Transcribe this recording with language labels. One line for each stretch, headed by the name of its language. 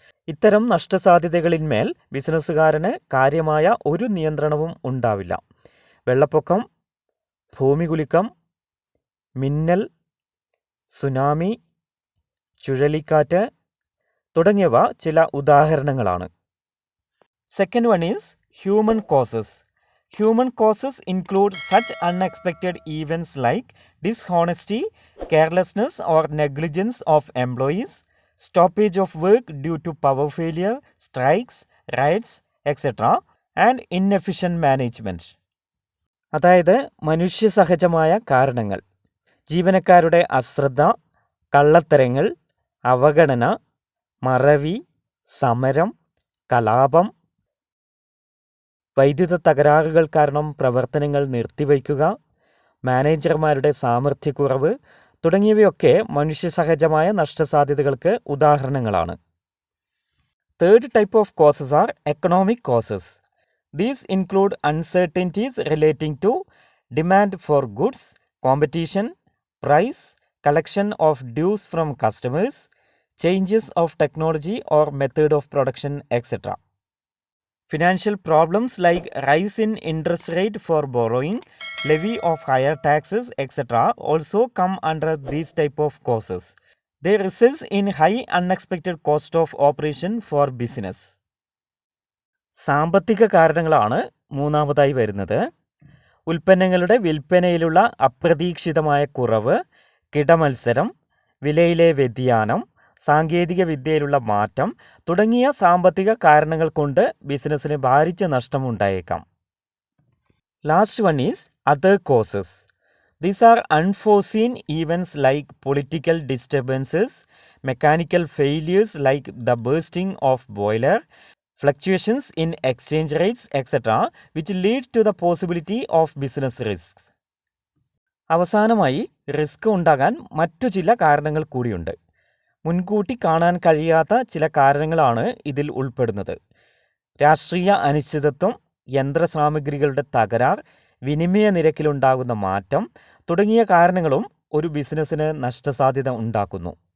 Malayalam: ഇത്തരം നഷ്ടസാധ്യതകളിന്മേൽ ബിസിനസ്സുകാരന് കാര്യമായ ഒരു നിയന്ത്രണവും ഉണ്ടാവില്ല. വെള്ളപ്പൊക്കം, ഭൂമികുലുക്കം, മിന്നൽ, സുനാമി, ചുഴലിക്കാറ്റ് തുടങ്ങിയവ ചില ഉദാഹരണങ്ങളാണ്.
English: Second one is human causes. Human causes include such unexpected events like dishonesty, carelessness or negligence of employees, stoppage of work due to power failure, strikes, riots, etc., and inefficient management.
Malayalam: അതായത് മനുഷ്യസഹജമായ കാരണങ്ങൾ. ജീവനക്കാരുടെ അശ്രദ്ധ, കള്ളത്തരങ്ങൾ, അവഗണന, മറവി, സമരം, കലാപം, വൈദ്യുത തകരാറുകൾ കാരണം പ്രവർത്തനങ്ങൾ നിർത്തിവയ്ക്കുക, മാനേജർമാരുടെ സാമർഥ്യക്കുറവ് തുടങ്ങിയവയൊക്കെ മനുഷ്യസഹജമായ നഷ്ടസാധ്യതകൾക്ക് ഉദാഹരണങ്ങളാണ്.
English: Third type of causes are economic causes. These include uncertainties relating to demand for goods, competition, price, collection of dues from customers, changes of technology or method of production, etc. Financial problems like rise in interest rate for borrowing, levy of higher taxes, etc. also come under these type of causes. They result in high unexpected cost of operation for business.
Malayalam: സാമ്പത്തിക കാരണങ്ങളാണ് മൂന്നാമതായി വരുന്നത്. ഉൽപ്പന്നങ്ങളുടെ വിൽപ്പനയിലുള്ള അപ്രതീക്ഷിതമായ കുറവ്, കിടമത്സരം, വിലയിലെ വ്യതിയാനം, സാങ്കേതിക വിദ്യയിലുള്ള മാറ്റം തുടങ്ങിയ സാമ്പത്തിക കാരണങ്ങൾ കൊണ്ട് ബിസിനസ്സിന് ഭാരിച്ച നഷ്ടമുണ്ടായേക്കാം.
English: Last one is other causes. These are unforeseen events like political disturbances, mechanical failures like the bursting of boiler, fluctuations in exchange rates, etc., which lead to the possibility of business risks.
Malayalam: അവസാനമായി risk ഉണ്ടാകാൻ മറ്റു ചില കാരണങ്ങൾ കൂടിയുണ്ട്. മുൻകൂട്ടി കാണാൻ കഴിയാത്ത ചില കാരണങ്ങളാണ് ഇതിൽ ഉൾപ്പെടുന്നത്. രാഷ്ട്രീയ അനിശ്ചിതത്വം, യന്ത്രസാമഗ്രികളുടെ തകരാർ, വിനിമയ നിരക്കിലുണ്ടാകുന്ന മാറ്റം തുടങ്ങിയ കാരണങ്ങളും ഒരു ബിസിനസ്സിന് നഷ്ടസാധ്യത ഉണ്ടാക്കുന്നു.